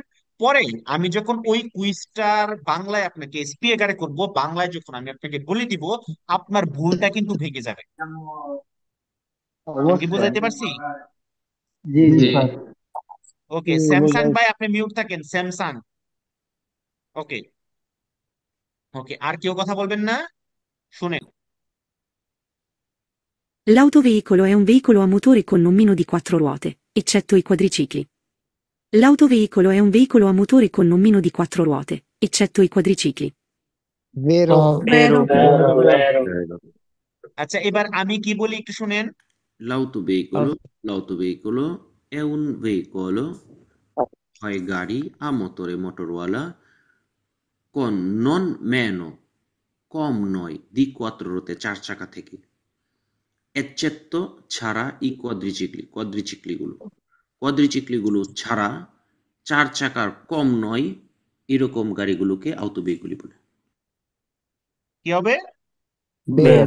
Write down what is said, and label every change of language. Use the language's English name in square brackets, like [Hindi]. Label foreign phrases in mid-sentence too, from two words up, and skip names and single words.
[Bangla] পরে আমি যখন ওই কুইজটার বাংলায় আপনাকে স্পি আকারে করবো, বাংলায় যখন আমি আপনাকে বলে দিব, আপনার ভুলটা কিন্তু ভেঙে যাবে। আমি কি অবশ্যই। বুঝাইতে পারছি? জি জি স্যার। ওকে, স্যামসাং ভাই আপনি মিউট থাকেন, স্যামসাং। ওকে, ওকে, আর কেউ কথা বলবেন না? শুনেন। [Italian] L'autoveicolo è un veicolo a motore con non meno di 4 ruote, eccetto i quadricicli. L'autoveicolo è un veicolo a motore con non meno di 4 ruote, eccetto i quadricicli. Vero. Vero. [Bangla] আচ্ছা, এবার আমি কি বলি একটু শুনেন। [Italian] L'autoveicolo è un veicolo, [Bangla] হয় গাড়ি [Italian] a motore motorwala, con non meno, [Bangla] কম নয়, [Italian] di quattro ruote, [Bangla] চার চাকা থেকে, eccetto ছাড়া [Italian] i quadricicli, [Bangla] কোয়াদ্রিচিক্লিগুলো ছাড়া চার চাকার কম নয় এরকম গাড়িগুলোকে আউটোভেহিকুলি বলে। কি হবে? [Italian] Vero.